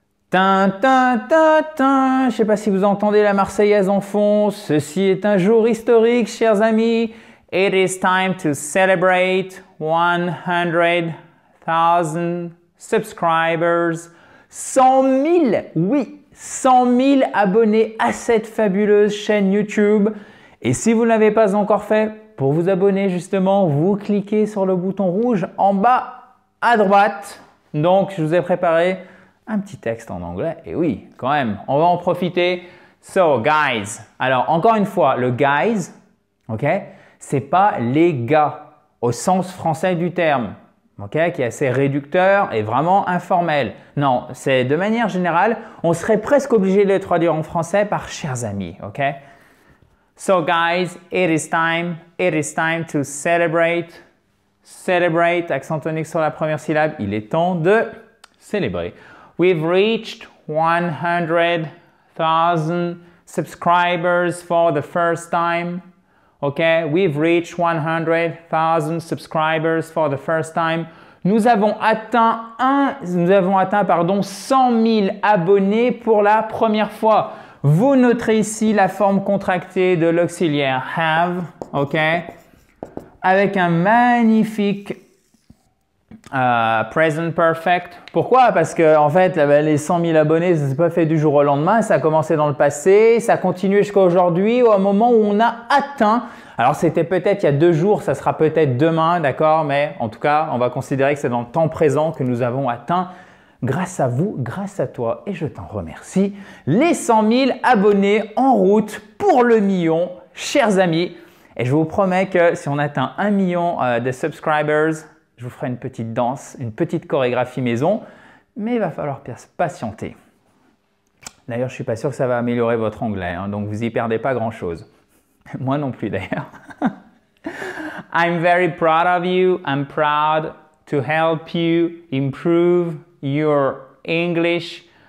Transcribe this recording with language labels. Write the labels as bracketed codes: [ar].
[fr] Tin, tin, tin, tin. Je ne sais pas si vous entendez la Marseillaise en fond. Ceci est un jour historique, chers amis. [en] It is time to celebrate 100,000 subscribers. [fr] 100 000, oui, 100 000 abonnés à cette fabuleuse chaîne YouTube. Et si vous ne l'avez pas encore fait, pour vous abonner justement, vous cliquez sur le bouton rouge en bas à droite. Donc, je vous ai préparé un petit texte en anglais. Et oui, quand même, on va en profiter. So, guys. Alors, encore une fois, le guys, ok, c'est pas les gars au sens français du terme, ok, qui est assez réducteur et vraiment informel. Non, c'est de manière générale, on serait presque obligé de le traduire en français par chers amis, ok. [en] So, guys, it is time to celebrate. [fr] Celebrate, accent tonique sur la première syllabe, il est temps de célébrer. [en] We've reached 100,000 subscribers for the first time. Okay, we've reached 100,000 subscribers for the first time. [fr] Nous avons atteint 100 000 abonnés pour la première fois. Vous noterez ici la forme contractée de l'auxiliaire have, ok, avec un magnifique present perfect. Pourquoi? Parce que en fait, les 100 000 abonnés, ça ne s'est pas fait du jour au lendemain. Ça a commencé dans le passé, ça a continué jusqu'à aujourd'hui, au moment où on a atteint. Alors, c'était peut-être il y a 2 jours, ça sera peut-être demain, d'accord? Mais en tout cas, on va considérer que c'est dans le temps présent que nous avons atteint, grâce à vous, grâce à toi, et je t'en remercie, les 100 000 abonnés en route pour le million, chers amis. Et je vous promets que si on atteint 1 million de subscribers, je vous ferai une petite danse, une petite chorégraphie maison, mais il va falloir patienter. D'ailleurs, je ne suis pas sûr que ça va améliorer votre anglais, hein, donc vous n'y perdez pas grand-chose. Moi non plus d'ailleurs. [en] I'm very proud of you. I'm proud to help you improve your English.